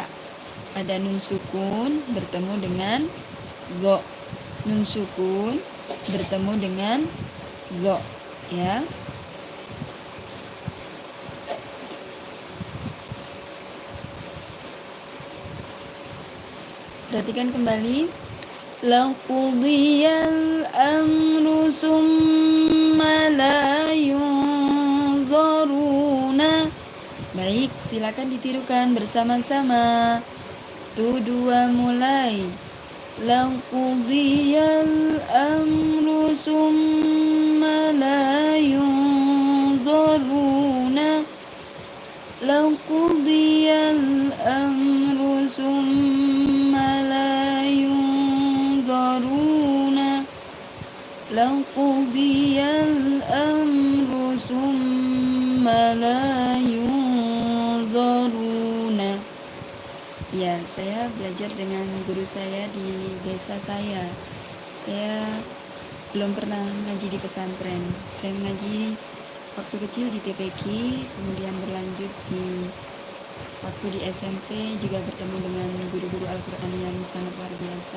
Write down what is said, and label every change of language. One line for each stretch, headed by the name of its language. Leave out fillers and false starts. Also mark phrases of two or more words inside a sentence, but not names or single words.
Indonesian: Ada nun sukun bertemu dengan go. Nun sukun bertemu dengan go, ya. Perhatikan kembali.
Arabic: لقضي الأمر ثم لا ينظرون.
Indonesian: Baik, silakan ditirukan bersama-sama. 1, 2, mulai.
Arabic: لقضي الأمر ثم لا ينظرون. لقضي الأمر ثم لا ينظرون. لقضي الأمر ثم لا ينظرون.
Indonesian: Ya, saya belajar dengan guru saya di desa saya. Saya belum pernah ngaji di pesantren. Saya mengaji waktu kecil di TPQ, kemudian berlanjut di waktu di SMP juga bertemu dengan guru-guru Al-Quran yang sangat luar biasa.